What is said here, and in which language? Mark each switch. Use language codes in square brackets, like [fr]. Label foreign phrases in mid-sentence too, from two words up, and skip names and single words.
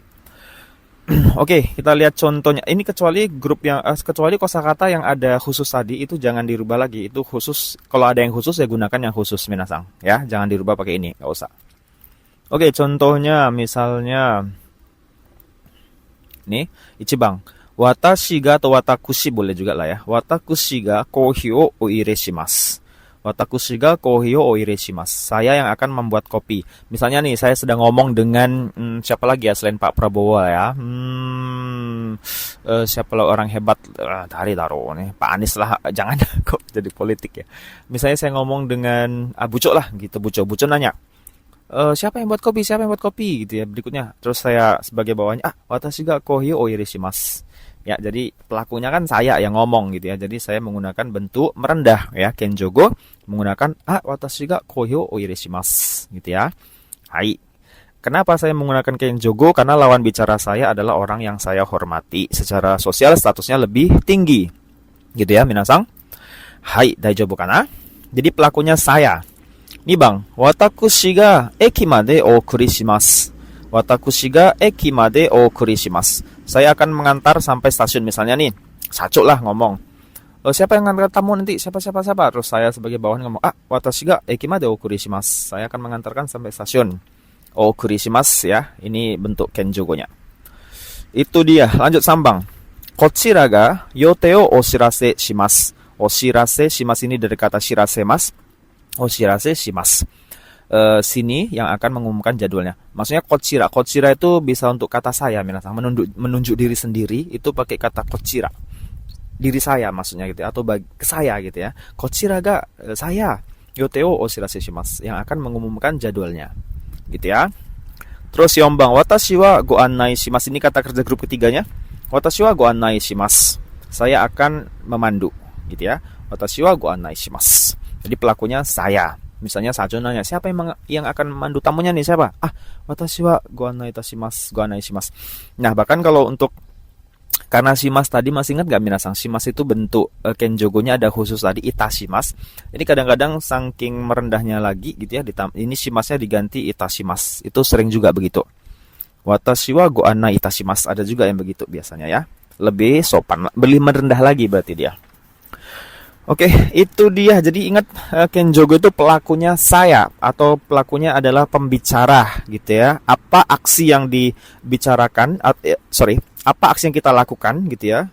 [id] Oke, kita lihat contohnya. Ini kecuali grup yang kecuali kosakata yang ada khusus tadi itu jangan dirubah lagi. Itu khusus. Kalau ada yang khusus ya gunakan yang khusus minasang ya, jangan dirubah pakai ini, nggak usah. Oke, contohnya misalnya nih, Ichibang. [ja] 私が [id] atau watakushi boleh juga lah ya. [ja] 私がコーヒーをお入れします。私がコーヒーをお入れします. [id] Saya yang akan membuat kopi. Misalnya nih, saya sedang ngomong dengan siapa lagi ya selain Pak Prabowo ya. Siapa lah orang hebat dari taro nih, Pak Anies lah. Jangan kok jadi politik ya. Misalnya saya ngomong dengan Buco lah gitu. Buco nanya, siapa yang buat kopi? Siapa yang buat kopi? Gitu ya. Berikutnya, terus saya sebagai bawahnya, [ja] 私がコーヒーをお入れします. [id] Ya, jadi pelakunya kan saya yang ngomong gitu ya. Jadi saya menggunakan bentuk merendah ya, kenjogo menggunakan [ja] 私がコーヒーをお入れします [id] gitu ya. Hai. Kenapa saya menggunakan kenjogo? Karena lawan bicara saya adalah orang yang saya hormati. Secara sosial statusnya lebih tinggi. Gitu ya, minasang. Hai, [ja] 大丈夫かな? [id] Jadi pelakunya saya. Nih bang, [ja] 私が駅までお送りします. 私が駅までお送りします. [id] Saya akan mengantar sampai stasiun misalnya nih. Saco lah ngomong. Siapa yang mengantar tamu nanti? Siapa? Terus saya sebagai bawahan ngomong, [ja] 私が駅までお送りします. [id] Saya akan mengantarkan sampai stasiun. [ja] お送りします [id] ya. Ini bentuk kenjogonya. Itu dia. Lanjut sambang. [ja] こちらが予定をお知らせします. お知らせします [id] ini dari kata [ja] 知らせます。お知らせします. [id] Sini yang akan mengumumkan jadwalnya. Maksudnya kochira. Kochira itu bisa untuk kata saya, minasang. Menunjuk diri sendiri itu pakai kata kochira. Diri saya maksudnya gitu ya, atau ke saya gitu ya. [ja] こちらが saya. 予定をお知らせします, [id] yang akan mengumumkan jadwalnya. Gitu ya. [ja] Terus 四番、私はご案内します. [id] Ini kata kerja grup ketiganya. [ja] 私はご案内します. [id] Saya akan memandu gitu ya. [ja] 私はご案内します. [id] Jadi pelakunya saya. Misalnya Sajo nanya, siapa yang akan memandu tamunya nih, siapa? [ja] 私はご案内いたします、ご案内します. [id] Nah, bahkan kalau untuk karena shimas tadi masih ingat gak minasang? Shimas itu bentuk kenjogonya ada khusus tadi itashimasu. Ini kadang-kadang saking merendahnya lagi gitu ya, ini shimasnya diganti itashimasu. Itu sering juga begitu. [ja] 私はご案内いたします, [id] ada juga yang begitu biasanya ya. Lebih sopan, lebih merendah lagi berarti dia. Oke, itu dia. Jadi ingat, kenjogo itu pelakunya saya atau pelakunya adalah pembicara gitu ya. Apa aksi yang dibicarakan? Apa aksi yang kita lakukan gitu ya?